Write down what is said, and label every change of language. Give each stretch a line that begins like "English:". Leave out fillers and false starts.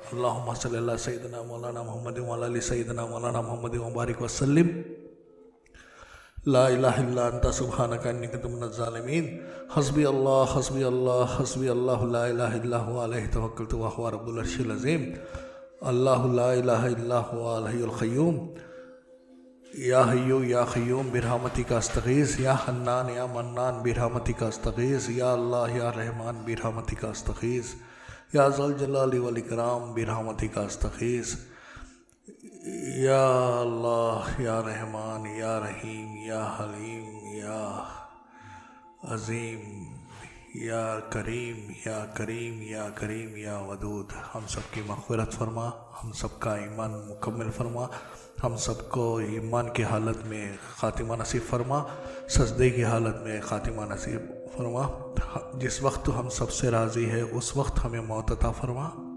Arabic: اللہم صلی اللہ سیدنا مولانا محمد وعلی آل سیدنا مولانا محمد وبارک وسلم. لا الہ الا انت سبحانک انی کنت من الظالمین. حسبی اللہ حسبی اللہ حسبی اللہ لا الہ الا هو علیہ توکلت وهو رب العرش العظیم. اللہ لا الہ الا هو الحی القیوم. یا حیو یا قیوم برحمتک استغیث. یا حنان یا منان برحمتک استغیث. یا اللہ یا رحمان برحمتک استغیث. یا ذا الجلال والاکرام برحمتک استغیث. یا اللہ یا رحمان یا رحیم یا حلیم یا عظیم یا کریم یا کریم یا کریم یا ودود.
Urdu: ہم سب کی مغفرت فرما، ہم سب کا ایمان مکمل فرما، ہم سب کو ایمان کی حالت میں خاتمہ نصیب فرما، سجدے کی حالت میں خاتمہ نصیب فرما. جس وقت تو ہم سب سے راضی ہے اس وقت ہمیں موت عطا فرما.